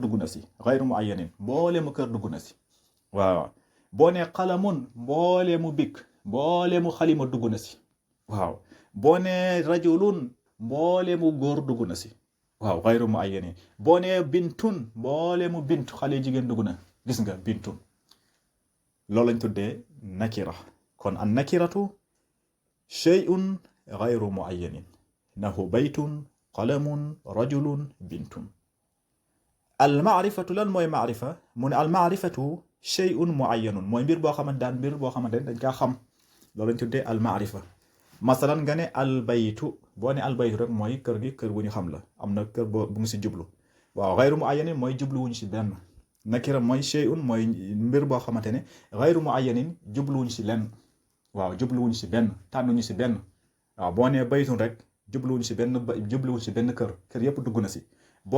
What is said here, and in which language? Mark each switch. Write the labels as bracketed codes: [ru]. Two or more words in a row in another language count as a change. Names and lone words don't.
[wo] dugg na si [ar] غير معين [wo] mbooleemu kër dugg na si waaw boo nee qalamun mbooleemu bik mbooleemu xalima dugg na si waaw boo nee rajulun mbooleemu góor dugg na si waaw [ar] غير معين [wo] boo nee bintun mbooleemu bint xale jigéen dugg na gis nga bintun loolu lañ tuddee nakira kon [ar] النكرة شيء غير معين نحو بيت قلم رجل بنت [wo] al maarifatu lan mooy maarifa mu ne [ar] المعرفة شيء معين [wo] mooy mbir boo xamante daan mbir boo xamante dañ kaa xam loolu lañ tuddee al maarifa masalan nga ne al baytu boo ne al baytu rek mooy kër gi kër bu ñu xam la am na kër bu ngi si jublu waaw [ar] غير معين [wo] mooy jubluwuñ si benn nakira mooy shay'un mooy mbir boo xamante ne [ar] غير معين [wo] jubluwuñ si lenn waaw jubluwuñ si benn tànnuñu si benn waaw boo nee baytun rek jubluwuñ si benn kër yëpp dugg na si boo